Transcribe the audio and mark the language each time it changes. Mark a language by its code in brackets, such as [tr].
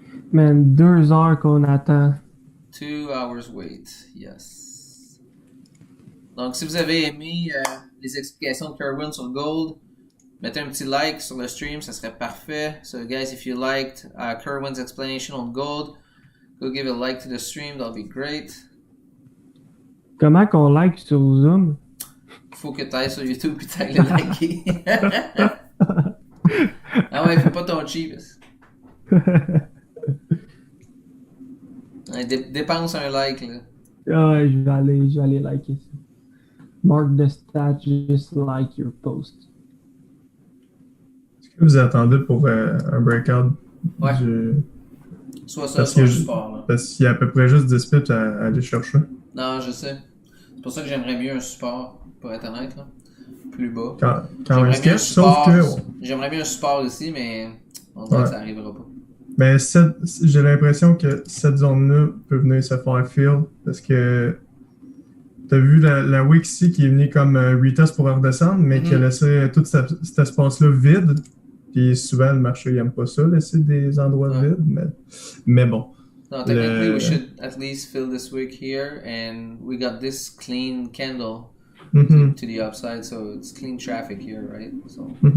[fr] Man, 2 heures qu'on attend. [en] 2 hours wait, yes. [fr] Donc, si vous avez aimé les explications de Kerwin sur Gold, mettez un petit like sur le stream, ça serait parfait. [en] So, guys, if you liked Kerwin's explanation on Gold, go give a like to the stream, that'll be great. [fr] Comment qu'on like sur Zoom? Faut que tu ailles sur YouTube et tu ailles le liker. Ah ouais, fais pas ton cheap. Dépense un like, là. Ouais, je vais aller liker ça. [en] Mark the stat, just like your post. [fr] Est-ce que vous attendez pour un breakout du... Soit ça, soit le support, là. Parce qu'il y a à peu près juste 10 pips à aller chercher. Non, je sais. C'est pour ça que j'aimerais mieux un support, pour être honnête, là. Plus bas. Quand un sketch, sauf que... J'aimerais bien un support aussi, mais on dirait que ça n'arrivera pas. Mais j'ai l'impression que cette zone-là peut venir se faire feel parce que t'as vu la wick ici qui est venue comme retest pour redescendre, mais qui a laissé tout cet espace-là vide. Puis souvent, le marché n'aime pas ça, laisser des endroits vides, mais bon. [en] No, technically we should at least fill this wick here, and we got this clean candle to the upside, so it's clean traffic here, right? So.